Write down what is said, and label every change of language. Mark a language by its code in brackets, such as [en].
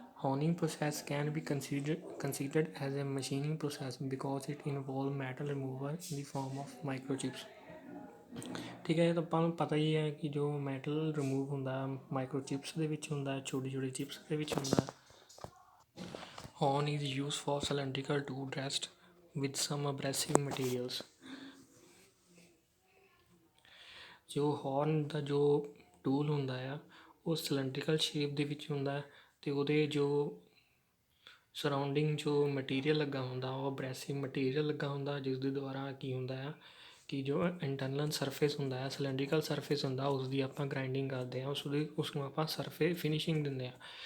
[en] Honing process can be considered as a machining process because it involves metal removal in the form of microchips। [pa] ਠੀਕ ਹੈ, ਇਹ ਤਾਂ ਆਪਾਂ ਨੂੰ ਪਤਾ ਹੀ ਹੈ ਕਿ ਜੋ ਮੈਟਲ ਰਿਮੂਵ ਹੁੰਦਾ ਮਾਈਕਰੋਚਿਪਸ ਦੇ ਵਿੱਚ ਹੁੰਦਾ, ਛੋਟੀ ਛੋਟੀ ਚਿਪਸ ਦੇ ਵਿੱਚ ਹੁੰਦਾ। [en] Horn is used for cylindrical tool rest with some abrasive materials। [pa] ਜੋ ਹੌਰਨ ਦਾ ਜੋ ਟੂਲ ਹੁੰਦਾ ਆ ਉਹ ਸਿਲੰਡਰੀਕਲ ਸ਼ੇਪ ਦੇ ਵਿੱਚ ਹੁੰਦਾ, ਅਤੇ ਉਹਦੇ ਜੋ ਸਰਾਊਂਡਿੰਗ ਜੋ ਮਟੀਰੀਅਲ ਲੱਗਾ ਹੁੰਦਾ ਉਹ ਅਬਰੈਸਿਵ ਮਟੀਰੀਅਲ ਲੱਗਾ ਹੁੰਦਾ, ਜਿਸ ਦੇ ਦੁਆਰਾ ਕੀ ਹੁੰਦਾ ਆ ਕਿ ਜੋ ਇੰਟਰਨਲ ਸਰਫੇਸ ਹੁੰਦਾ ਹੈ, ਸਿਲੰਡਰੀਕਲ ਸਰਫੇਸ ਹੁੰਦਾ, ਉਸ ਦੀ ਆਪਾਂ ਗ੍ਰਾਈਂਡਿੰਗ ਕਰਦੇ ਹਾਂ, ਉਸ ਨੂੰ ਆਪਾਂ ਸਰਫੇਸ ਫਿਨਿਸ਼ਿੰਗ ਦਿੰਦੇ ਹਾਂ।